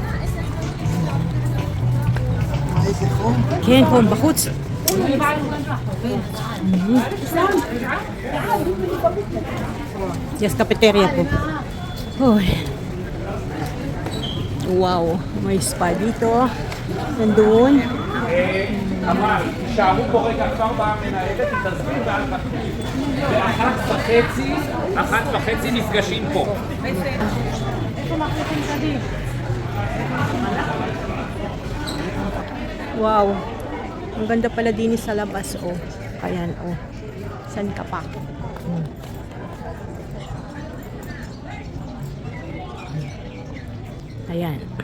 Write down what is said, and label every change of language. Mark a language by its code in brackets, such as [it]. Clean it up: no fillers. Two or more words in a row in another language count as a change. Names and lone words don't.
[en] Ken kom bakut. Yes, cafeteria po. [tl] Hoy. Wow, may spa dito. Nandun. [he] אמר, תישארו פה רגע כבר במנהלת, תתעזבי ואל תחזרי. ב-13:30 נפגשים פה. [tl] Wow. Ang ganda pala din sa labas, oh. Ayan, oh. San ka pa? Ayan.